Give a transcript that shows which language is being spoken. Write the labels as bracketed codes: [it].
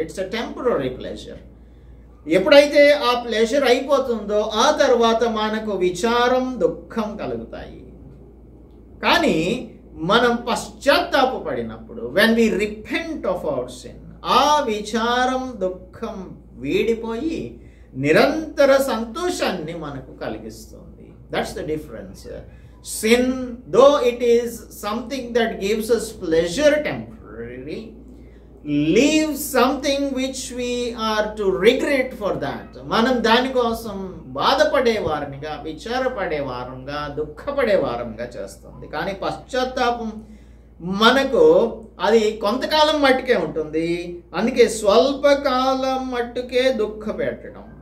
[en] It's a temporary pleasure. [te] ఎప్పుడైతే ఆ pleasure అయిపోతుందో ఆ తర్వాత మనకు విచారం, దుఃఖం కలుగుతాయి. కానీ మనం పశ్చాత్తాపపడినప్పుడు, [en] when we repent of our sin, [te] ఆ విచారం, దుఃఖం వీడిపోయి నిరంతర సంతోషాన్ని మనకు కలిగిస్తుంది. [en] That's the difference. Sin, though it is something that gives us pleasure temporarily, leaves something which we are to regret for that. [te] మనం దానికోసం బాధపడేవారంగా, విచారపడేవారంగా, దుఃఖపడేవారంగా చేస్తుంది. కానీ పశ్చాత్తాపం మనకు అది కొంతకాలం మట్టుకే ఉంటుంది. అందుకే స్వల్పకాలం మట్టుకే దుఃఖ పెట్టడం.